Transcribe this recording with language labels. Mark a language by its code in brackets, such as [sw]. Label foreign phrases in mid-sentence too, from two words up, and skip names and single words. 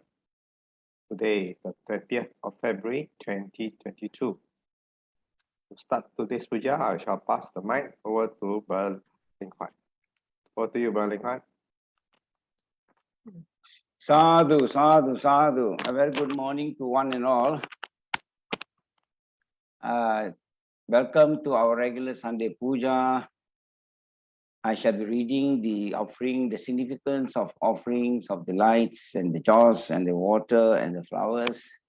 [en] Today is the 30th of February 2022. To start today's puja, I shall pass the mic over to Brother Seng Huat. Over to you, Brother Seng Huat. [pi] Sadhu, sadhu, sadhu. [en] A very good morning to one and all. Welcome to our regular Sunday Puja. I shall be reading the offering, the significance of offerings of the lights and the jaws and the water and the flowers.